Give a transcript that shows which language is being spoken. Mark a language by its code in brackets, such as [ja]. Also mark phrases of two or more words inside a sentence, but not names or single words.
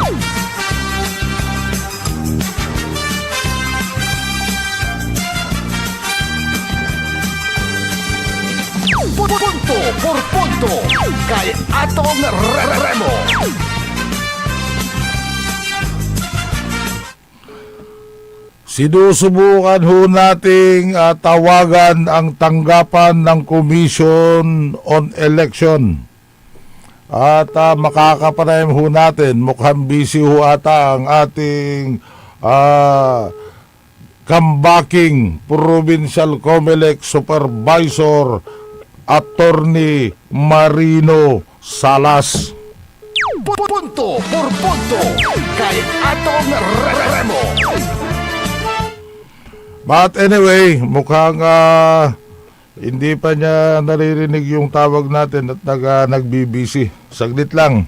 [tl] Punto por punto kay Atong Remo. Sinusubukan ho nating tawagan ang tanggapan ng Commission on Election. At makakapanayam ho natin, mukhang busy ho ata ang ating kambaking [en] Provincial Comelec Supervisor Attorney [tl] Marino Salas. Punto por punto kay Atong Remo. [en] But anyway, [tl] mukhang hindi pa niya naririnig yung tawag natin at nagbibisi. Saglit lang.